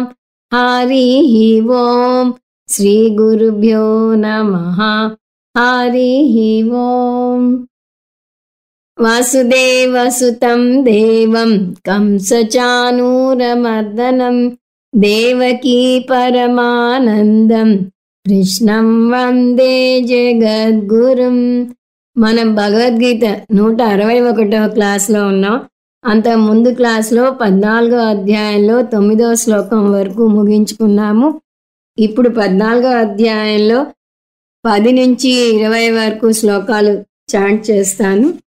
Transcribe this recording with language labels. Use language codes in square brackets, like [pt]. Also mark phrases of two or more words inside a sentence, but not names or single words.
[sa] हरिः ओं श्रीगुरुभ्यो नमः। हरिः ओं। वसुदेवसुतं देवं कंसचाणूरमर्दनं देवकी परमानंदं కృష్ణం వందే జగద్గురుం. [te] మనం భగవద్గీత 161వ క్లాస్లో ఉన్నాం. అంత ముందు క్లాస్లో 14వ అధ్యాయంలో 9వ శ్లోకం వరకు ముగించుకున్నాము. ఇప్పుడు 14వ అధ్యాయంలో 10 నుంచి 20 వరకు శ్లోకాలు చాంట్ చేస్తాను.